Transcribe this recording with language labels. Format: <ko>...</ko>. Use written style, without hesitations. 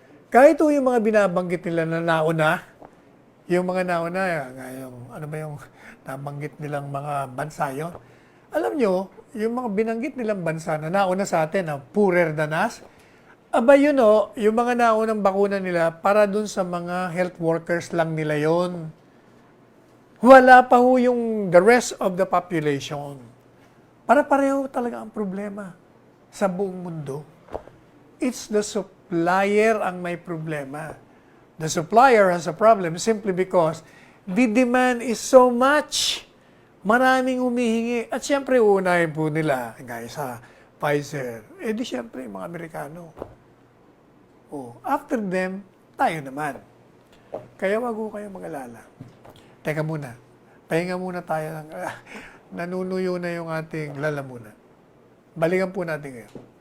<tl>Kahit ho yung mga binabanggit nila na nauna, yung mga nauna, yung nabanggit nilang mga bansa yun. Alam nyo, yung mga binanggit nilang bansa na nauna sa atin,</tl> <en>poorer than us,</en> <tl>aba yun yung mga naunang bakuna nila para dun sa mga health workers lang nila yon. Wala pa ho yung</tl> <en>the rest of the population.</en> <tl>Para pareho talaga ang problema sa buong mundo.</tl> <en>It's the supplier</en> <tl>ang may problema.</tl> <en>The supplier has a problem simply because the demand is so much.</en> <tl>Maraming humihingi. At siyempre, unahin po nila, guys, sa Pfizer. Di siyempre, mga Amerikano.</tl> <en>After them,</en> <tl>tayo naman. Kaya wag ko kayo mag-alala. Teka muna. Pahinga muna tayo. Nanunuyo na yung ating lalamunan. Balikan po natin ngayon.</tl>